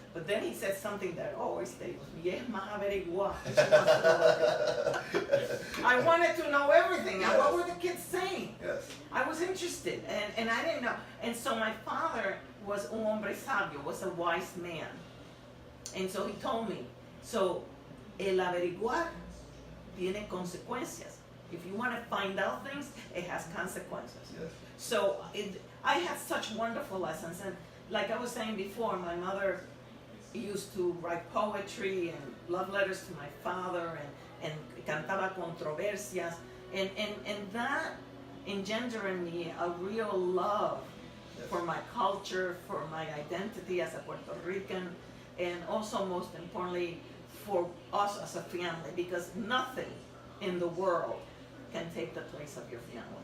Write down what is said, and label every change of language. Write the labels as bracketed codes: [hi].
[en] But then he said something that always stayed with me. [es] Es más averiguar. [en] She wants to know everything. I wanted to know everything. Now, what were the kids saying? Yes. I was interested, and I didn't know. And so my father was [es] un hombre sabio, [en] was a wise man. And so he told me, so [es] el averiguar tiene consecuencias. [en] If you want to find out things, it has consequences. Yes. So I had such wonderful lessons, and like I was saying before, my mother used to write poetry and love letters to my father, and [es] cantaba controversias, [en] and that engendered in me a real love for my culture, for my identity as a Puerto Rican, and also most importantly for us as a family, because nothing in the world can take the place of your family.